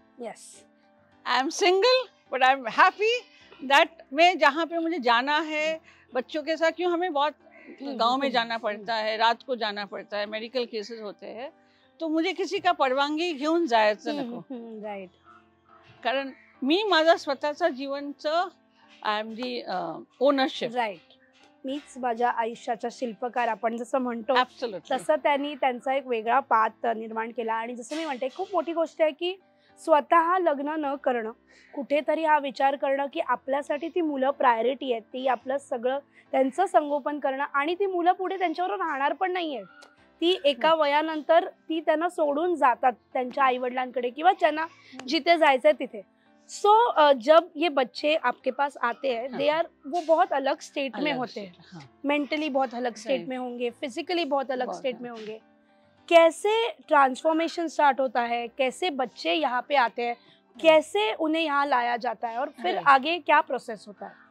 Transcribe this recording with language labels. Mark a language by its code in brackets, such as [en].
[en] yes, I am single but I am happy that [hi] मैं जहाँ पे मुझे जाना है बच्चों के साथ, क्यों हमें बहुत गांव में जाना पड़ता है, रात को जाना पड़ता है, मेडिकल केसेस होते हैं, तो मुझे किसी का [mr] परवानगी घेऊन जायचं नको. [en] Right. [mr] कारण मी माझा स्वतःचा जीवनचं [en] I am the ownership. Right. [mr] मीच माझ्या आयुष्याचा शिल्पकार आपण जसं म्हणतो [en] Absolutely. [mr] तसं त्यांनी त्यांचा एक वेगळा पाथ निर्माण केला. आणि जसं मी म्हणते खूप मोठी गोष्ट आहे की स्वतः लग्न न करणं, कुठेतरी हा विचार करणं की आपल्यासाठी ती मुलं प्रायोरिटी आहेत, ती आपलं सगळं त्यांचं संगोपन करणं, आणि ती मुलं पुढे त्यांच्याबरोबर राहणार पण नाहीये. ती एका वयानंतर ती त्यांना सोडून जातात त्यांच्या आई वडिलांकडे किंवा त्यांना जिथे जायचंय तिथे. [hi] सो जब ये बच्चे आपके पास आते हैं, दे आर वो बहुत अलग स्टेट में होते हैं, मेंटली बहुत अलग स्टेट में होंगे, फिजिकली बहुत अलग स्टेट में होंगे. कैसे ट्रांसफॉर्मेशन स्टार्ट होता है, कैसे बच्चे यहाँ पे आते हैं, कैसे उन्हें यहाँ लाया जाता है, और फिर आगे क्या प्रोसेस होता है?